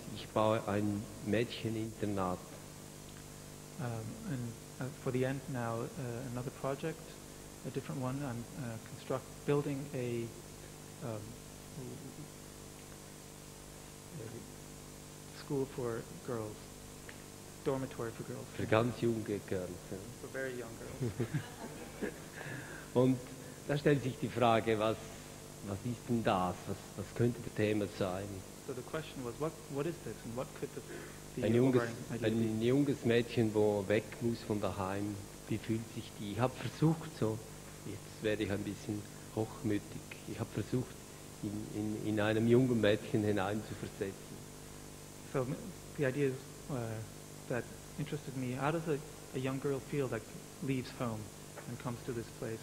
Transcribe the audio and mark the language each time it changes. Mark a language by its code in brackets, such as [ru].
[de] Ich baue ein Mädcheninternat. [en] And for the end now, another project, a different one. I'm building a school for girls, dormitory for girls. [de] Für ganz junge Girls. Ja. [en] For very young girls. [de] Und da stellt sich die Frage, was ist denn das? Was könnte das Thema sein? [en] So the question was, what is this, and what could the [de] Ein [en] overriding idea be? [de] ein junges Mädchen, wo weg muss von daheim, wie fühlt sich die? Ich habe versucht, jetzt werde ich ein bisschen hochmütig, ich habe versucht, in einem jungen Mädchen hineinzuversetzen. [en] So the idea is, that interested me, how does a young girl feel that leaves home and comes to this place?